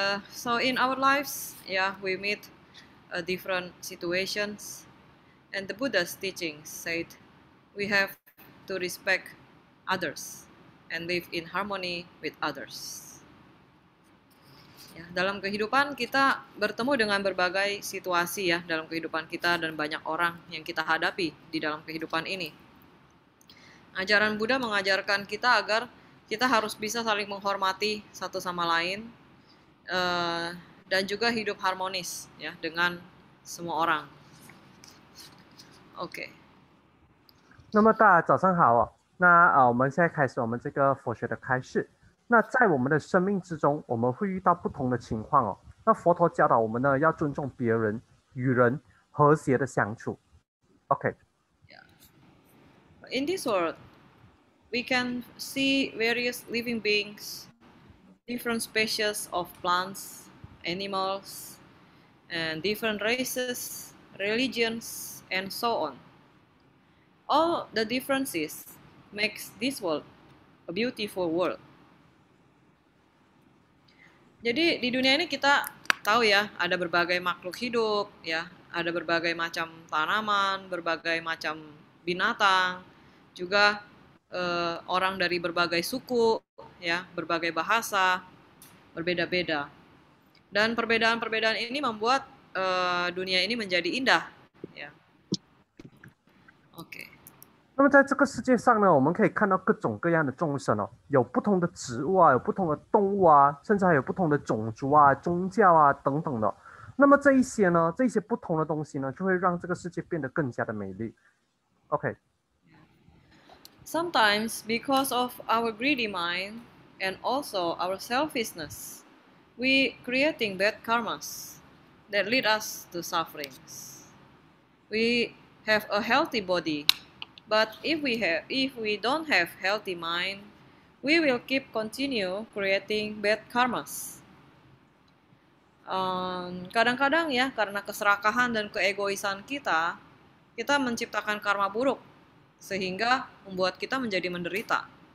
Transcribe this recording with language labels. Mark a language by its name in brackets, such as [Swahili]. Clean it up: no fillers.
[English] So in our lives, we meet different situations, and the Buddha's teachings said we have to respect others and live in harmony with others. [Indonesian] Ya, dalam kehidupan kita bertemu dengan berbagai situasi ya dalam kehidupan kita dan banyak orang yang kita hadapi di dalam kehidupan ini. Ajaran Buddha mengajarkan kita agar kita harus bisa saling menghormati satu sama lain dan juga hidup harmonis ya dengan semua orang. OK。 [Chinese] 那么大家早上好哦。那我们现在开始我们这个佛学的开示。那在我们的生命之中，我们会遇到不同的情况哦。那佛陀教导我们呢，要尊重别人，与人和谐的相处。 OK。 [English] In this world, we can see various living beings, different species of plants, animals, and different races, religions, and so on. All the differences makes this world a beautiful world. [Indonesian] Jadi di dunia ini kita tahu ya, ada berbagai makhluk hidup, ya, ada berbagai macam tanaman, berbagai macam binatang, juga orang dari berbagai suku, ya, berbagai bahasa, berbeda-beda. Dan perbedaan-perbedaan ini membuat dunia ini menjadi indah, ya. OK。 [Chinese] 那么在这个世界上呢，我们可以看到各种各样的众生哦，有不同的植物啊，有不同的动物啊，甚至还有不同的种族啊、宗教啊等等的。那么这一些呢，这些不同的东西呢，就会让这个世界变得更加的美丽。 OK。 [English] Sometimes because of our greedy mind and also our selfishness, we creating bad karmas that lead us to sufferings. We have a healthy body, but if we don't have healthy mind, we will keep continue creating bad karmas. [Indonesian] Kadang-kadang ya karena keserakahan dan keegoisan kita menciptakan karma buruk sehingga membuat kita menjadi menderita.